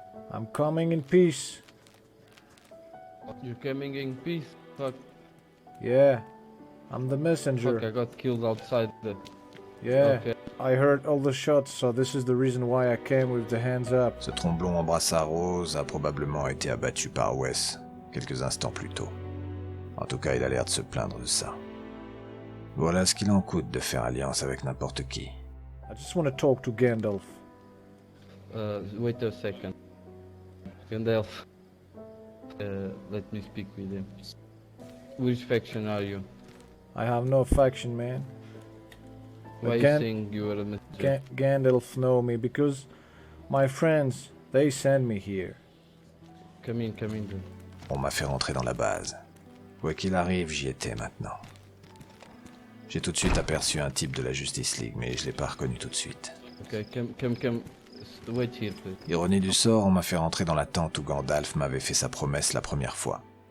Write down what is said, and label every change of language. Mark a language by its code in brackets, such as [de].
[en] I'm coming in peace. You're coming in peace? Fuck. Yeah, I'm the messenger. Fuck, I got killed outside the... Yeah, Okay. I heard all the shots, so this is the reason why I came with the hands up. [fr] Ce tromblon en brassard rose a probablement été abattu par Wes quelques instants plus tôt. En tout cas, il a l'air de se plaindre de ça. Voilà ce qu'il en coûte de faire alliance avec n'importe qui. [en] I just want to talk to Gandalf. Wait a second. Gandalf. Let me speak with him. Which faction are you? I have no faction, man. Why you saying you are a messenger? Gandalf know me because my friends, they send me here. Come in then. [fr] On m'a fait rentrer dans la base. Quoi qu'il arrive, j'y étais maintenant. J'ai tout de suite aperçu un type de la Justice League, mais je l'ai pas reconnu tout de suite. [en] Okay, come. Wait here, please. [fr] Ironie du sort, on m'a fait rentrer dans la tente où Gandalf m'avait fait sa promesse la première fois.